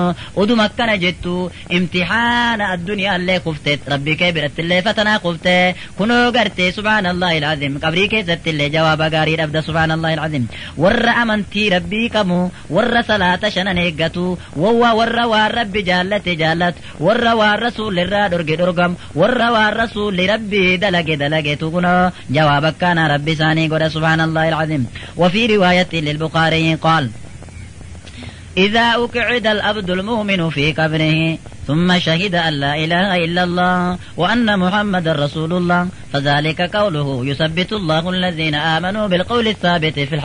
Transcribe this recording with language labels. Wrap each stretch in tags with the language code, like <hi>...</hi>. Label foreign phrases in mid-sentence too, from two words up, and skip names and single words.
<om>uduma akkana jettu imtixaana addunyaallee kufte rabbii kee birattillee fatanaa kufte kunoo gartee</om> <ar>سبحان الله العظيم</ar> <om>qabrii keessattillee jawaaba gaarii dhabda</om> <ar>سبحان الله العظيم</ar> <om>warra amantii rabbii qabu warra salaata shanan eeggatu warra waan rabbi jaallate jaallat warra waan rasuulirraa dhorge dhorgam warra waan rasuulli rabbii dalagetu kunoo jawaaba akkaana rabbi isaanii godha</om> <ar>سبحان الله العظيم وفي رواية للبخاري قال إذا أقعد الأبد المؤمن في قبره ثم شهد أن لا إله إلا الله وأن محمد رسول الله فذلك قوله يثبت الله الذين آمنوا بالقول الثابت في</ar>